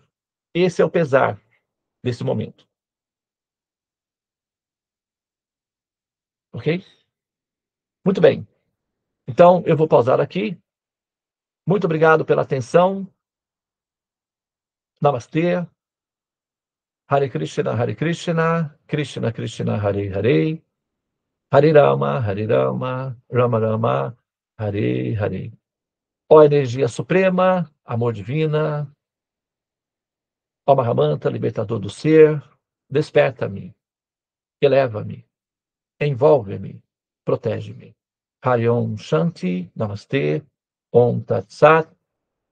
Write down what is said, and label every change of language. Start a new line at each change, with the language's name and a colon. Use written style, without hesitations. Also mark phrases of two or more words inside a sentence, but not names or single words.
Portuguese: Esse é o pesar desse momento. Ok? Muito bem. Então, eu vou pausar aqui. Muito obrigado pela atenção. Namastê.
Sanskrit: हरे कृष्ण, कृष्ण कृष्ण, हरे हरे, हरे राम, राम राम, हरे हरे.
Portuguese: Ó energia suprema, amor divina, ó Mahamanta, libertador do ser, desperta-me, eleva-me, envolve-me, protege-me.
Sanskrit: हरिओम् शान्ति, नमस्ते, ॐ तत् सत्.